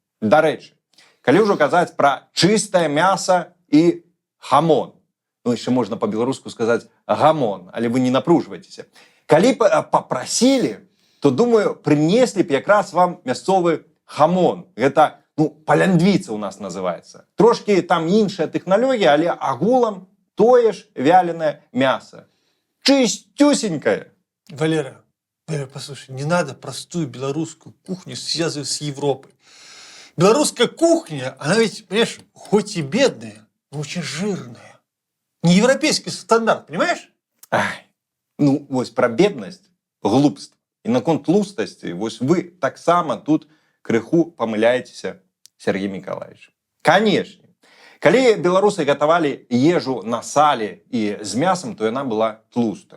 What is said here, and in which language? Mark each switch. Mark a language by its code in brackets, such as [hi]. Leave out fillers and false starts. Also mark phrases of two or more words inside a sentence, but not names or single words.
[be] Дарэчы, калі ўжо казаць пра чыстае мяса і хамон, ну, яшчэ можна па-беларуску сказаць гамон, але вы не напружвайцеся. Калі папрасілі, то, думаю, принесли б якраз вам мясцовы хамон. Гэта, ну, паляндвіца у нас называецца. Трошки там іншая тэхналогія, але агулам тое ж вяленае мясо. [ru] Чистюсенькое. Валера, послушай, не надо простую белорусскую кухню связывать с Европой. Белорусская кухня, она ведь, понимаешь, хоть и бедная, но очень жирная. Не европейский стандарт, понимаешь? [be] Ай, ну, вось про бедность, глупство. І наконт тлустасці, вось вы таксама тут крыху памыляецеся, Сергей Миколаевич. Канешне, калі беларусы гатавалі ежу на сале і з мясам, то яна была тлустая.